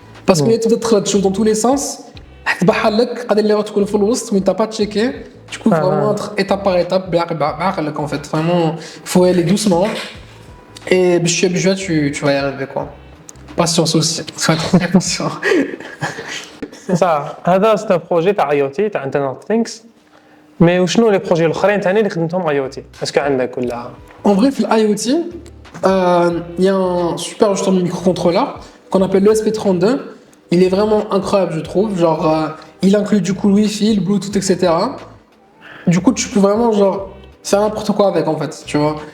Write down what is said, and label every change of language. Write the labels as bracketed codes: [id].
[fr] Parce qu'il y a d'autres choses dans tous les sens. Mais t'as pas checké. Du coup, vraiment être étape par étape, en fait. Vraiment, il faut aller doucement. Et tu vas y arriver, quoi. Patience aussi, sois très patient. [ar] هذا [fr] c'est un projet تاع IoT تاع Internet of Things. Mais [ar] وشنو [fr] les projets [ar] الاخرين ثاني اللي خدمتهم IoT؟ اسكو عندك ولا؟ [fr] En vrai, [ar] في [fr] l'IoT, il y a un super justement microcontrôleur qu'on appelle le SP32. Il est vraiment incroyable, je trouve. Genre, il inclut du coup le Wi-Fi, le Bluetooth, etc. Du coup, tu peux vraiment genre faire n'importe quoi avec en fait, tu vois.